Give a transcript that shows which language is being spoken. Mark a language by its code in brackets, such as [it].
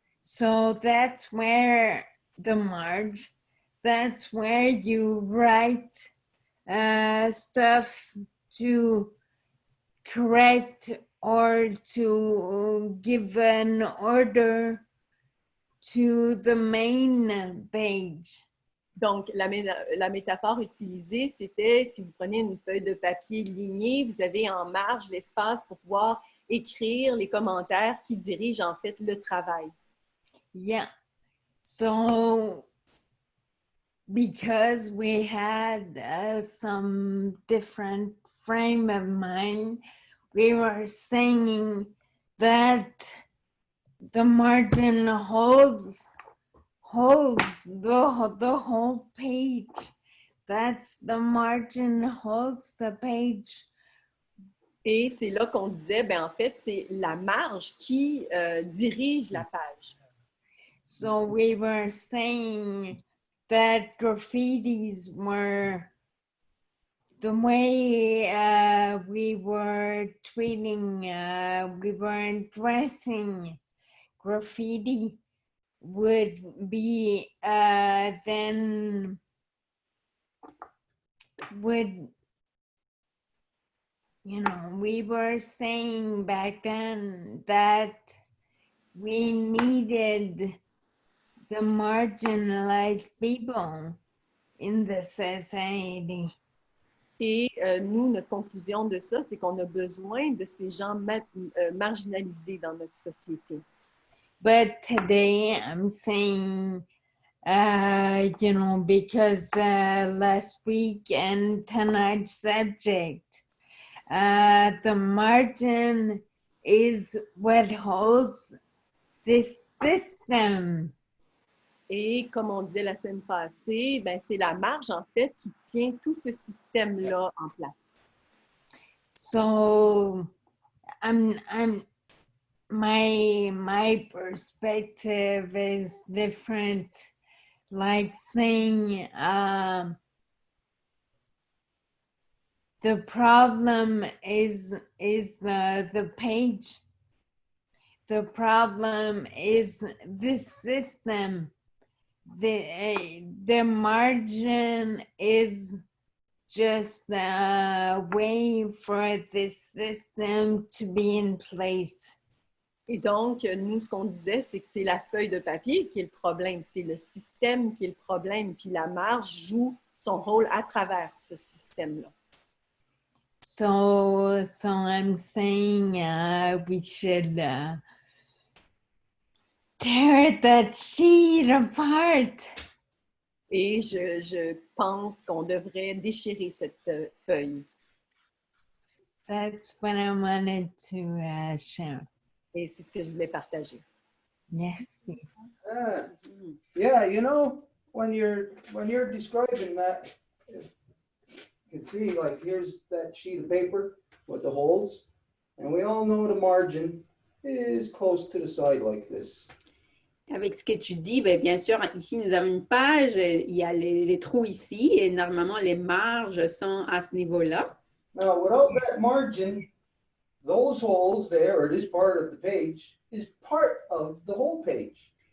[en] So that's where the marge, that's where you write stuff to correct or to give an order to the main page. [fr] Donc, la métaphore utilisée, c'était si vous prenez une feuille de papier lignée, vous avez en marge l'espace pour pouvoir écrire les commentaires qui dirigent en fait le travail. [en] Yeah. So, because we had some different frame of mind, we were saying that the margin holds the whole page. That's the margin holds the page. [fr] Et c'est là qu'on disait, ben en fait, c'est la marge qui dirige la page. [en] So we were saying that graffitis were the way we were treating, we were addressing graffiti would be then would, you know, we were saying back then that we needed the marginalized people in the society. [fr] Et nous, notre conclusion de ça, c'est qu'on a besoin de ces gens marginalisés dans notre société. [en] But today I'm saying, you know, because last week and tonight's subject, the margin is what holds this system. [fr] Et comme on disait la semaine passée, ben c'est la marge en fait qui tient tout ce système-là en place. [en] So my perspective is different, like saying the problem is the page. The problem is this system. The margin is just a way for this system to be in place. [fr] Et donc, nous, ce qu'on disait, c'est que c'est la feuille de papier qui est le problème, c'est le système qui est le problème, puis la marge joue son rôle à travers ce système-là. [en] So I'm saying we should tear that sheet apart. [fr] Et je pense qu'on devrait déchirer cette feuille. [en] That's what I wanted to share. [fr] Et c'est ce que je voulais partager. [en] Yes. Yeah, you know, when you're describing that, you can see, like, here's that sheet of paper with the holes, and we all know the margin is close to the side like this. [fr] Avec ce que tu dis, bien sûr, ici, nous avons une page, il y a les trous ici, et normalement, les marges sont à ce niveau-là. [en] Now, without that margin, those holes there, or this part of the page, is part of the whole page.